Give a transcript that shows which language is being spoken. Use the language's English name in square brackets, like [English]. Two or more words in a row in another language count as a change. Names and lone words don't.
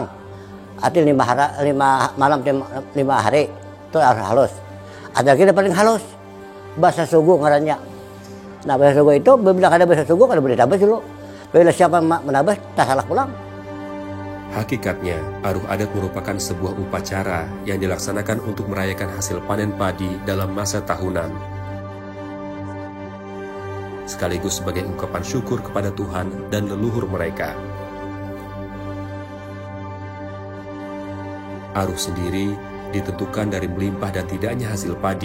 [Banjar] Artinya 5 malam 5 hari itu aruh halus. Ada kita paling halus, bahasa sugu ngarannya. Nah bahasa sugu itu, bila ada bahasa sugu kada boleh tabas dulu. Bila siapa menabas, tak salah pulang. [Indonesian] Hakikatnya, aruh adat merupakan sebuah upacara yang dilaksanakan untuk merayakan hasil panen padi dalam masa tahunan, sekaligus sebagai ungkapan syukur kepada Tuhan dan leluhur mereka. Aruh sendiri ditentukan dari melimpah dan tidaknya hasil padi.